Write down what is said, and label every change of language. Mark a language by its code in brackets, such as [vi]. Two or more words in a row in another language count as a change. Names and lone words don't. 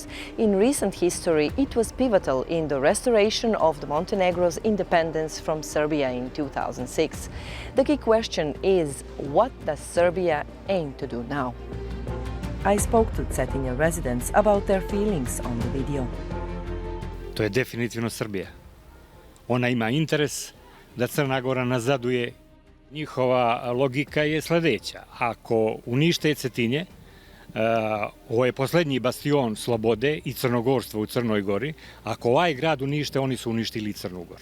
[en] In recent history, it was pivotal in the restoration of the Montenegro's independence from Serbia in 2006. The key question is, what does Serbia aim to do now? I spoke to Cetinje residents about their feelings on the video. [sr] To je definitivno Srbija. Ona ima interes da Crna Gora nazaduje. Njihova logika je sljedeća. Ako unište Cetinje, ovo je posljednji bastion slobode i crnogorstva u Crnoj Gori. Ako ovaj grad unište, oni su uništili Crnu Goru.